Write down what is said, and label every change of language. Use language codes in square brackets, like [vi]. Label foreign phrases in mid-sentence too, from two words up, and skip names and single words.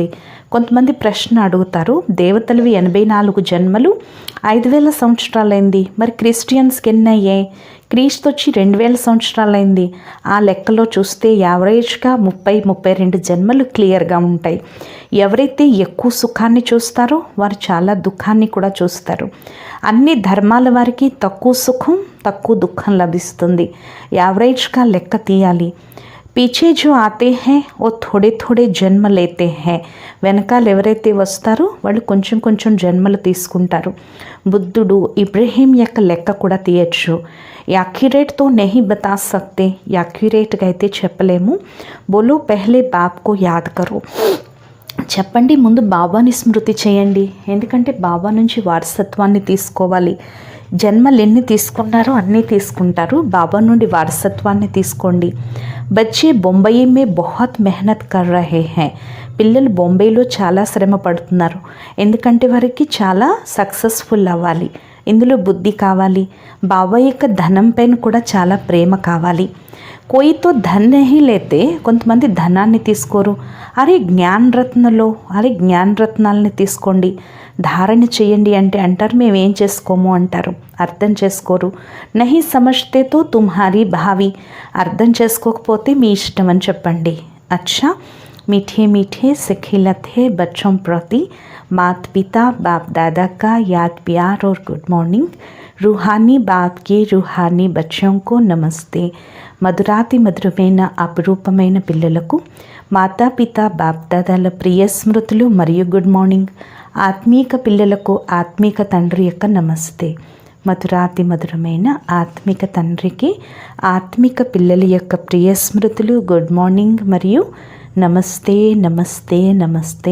[te] కొంతమంది ప్రశ్న అడుగుతారు, దేవతలవి 84 జన్మలు 5000 సంవత్సరాలైంది, మరి క్రిస్టియన్స్కి ఎన్ని అయ్యాయి? క్రీస్తు వచ్చి 2000 సంవత్సరాలైంది. ఆ లెక్కలో చూస్తే యావరేజ్గా 30-32 జన్మలు క్లియర్గా ఉంటాయి. ఎవరైతే ఎక్కువ సుఖాన్ని చూస్తారో వారు చాలా దుఃఖాన్ని కూడా చూస్తారు. అన్ని ధర్మాల వారికి తక్కువ సుఖం తక్కువ దుఃఖం లభిస్తుంది. యావరేజ్గా లెక్క తీయాలి. [hi] पीछे जो आते हैं वो थोड़े थोड़े जन्म लेते हैं, [te] వెనకాల ఎవరైతే వస్తారో వాళ్ళు కొంచెం కొంచెం జన్మలు తీసుకుంటారు. బుద్ధుడు ఇబ్రహీం యొక్క లెక్క కూడా తీయచ్చు. [hi] एक्यूरेट तो नहीं बता सकते, [te] యాక్యురేట్గా అయితే చెప్పలేము. [hi] बोलो पहले बाप को याद करो, [te] చెప్పండి ముందు బాబాని స్మృతి చేయండి, ఎందుకంటే బాబా నుంచి వారసత్వాన్ని తీసుకోవాలి. జన్మలు ఎన్ని తీసుకున్నారో అన్నీ తీసుకుంటారు, బాబా నుండి వారసత్వాన్ని తీసుకోండి. [hi] बच्चे बंबई में बहुत मेहनत कर रहे हैं, [te] పిల్లలు బొంబాయిలో చాలా శ్రమ పడుతున్నారు, ఎందుకంటే వారికి చాలా సక్సెస్ఫుల్ అవ్వాలి. ఇందులో బుద్ధి కావాలి. బాబా యొక్క ధనం పైన కూడా చాలా ప్రేమ కావాలి. [hi] कोई तो धन नहीं लेते, [te] కొంతమంది ధనాన్ని తీసుకోరు. అరే జ్ఞాన రత్నాలని తీసుకోండి, ధారణ చేయండి అంటే అంటారు మేమేం చేసుకోము అంటారు, అర్థం చేసుకోరు. [hi] नहीं समझते तो तुम्हारी भावी, [te] అర్థం చేసుకోకపోతే మీ ఇష్టం అని చెప్పండి. [hi] అచ్చా मीठे मीठे सिखिलते बच्चों प्रति माता पिता बाप दादा का याद प्यार और [en] good morning. [hi] रूहानी बाप के रूहानी बच्चों को नमस्ते. [te] మధురాతి మధురమైన అపురూపమైన పిల్లలకు మాతాపిత బాప్దాదాల ప్రియ స్మృతులు మరియు [en] good morning. [te] ఆత్మీక పిల్లలకు ఆత్మీక తండ్రి యొక్క నమస్తే. మధురాతి మధురమైన ఆత్మిక తండ్రికి ఆత్మిక పిల్లల యొక్క ప్రియ స్మృతులు, [en] good morning [te] మరియు నమస్తే నమస్తే నమస్తే.